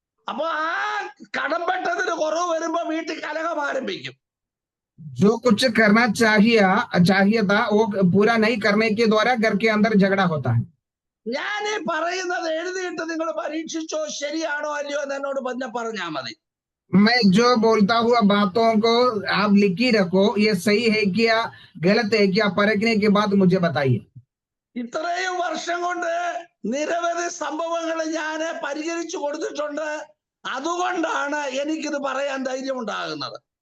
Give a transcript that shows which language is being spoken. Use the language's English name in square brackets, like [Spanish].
[Malayalam] അപ്പൊ ആ കടമ്പട്ടതിന് കുറവ് വരുമ്പോ വീട്ടിൽ കലഹം ആരംഭിക്കും. [Hindi] जो कुछ करना चाहिए था वो पूरा नहीं करने के द्वारा घर के अंदर झगड़ा होता है। [Malayalam] ഞാൻ ഈ പറയുന്നത് എഴുതിയിട്ട് നിങ്ങൾ പരീക്ഷിച്ചോ ശരിയാണോ അല്ലയോ എന്ന് എന്നോട് പറഞ്ഞാൽ മതി. [Hindi] मैं जो बोलता हुआ बातों को आप लिखी रखो, ये सही है क्या गलत है क्या, परखने के बाद मुझे बताइए। [Malayalam] ഇത്രയും വർഷം കൊണ്ട് നിരവധി സംഭവങ്ങൾ ഞാൻ പരിഹരിച്ചു കൊടുത്തിട്ടുണ്ട്. അതുകൊണ്ടാണ് എനിക്കിത് പറയാൻ ധൈര്യം ഉണ്ടാകുന്നത്.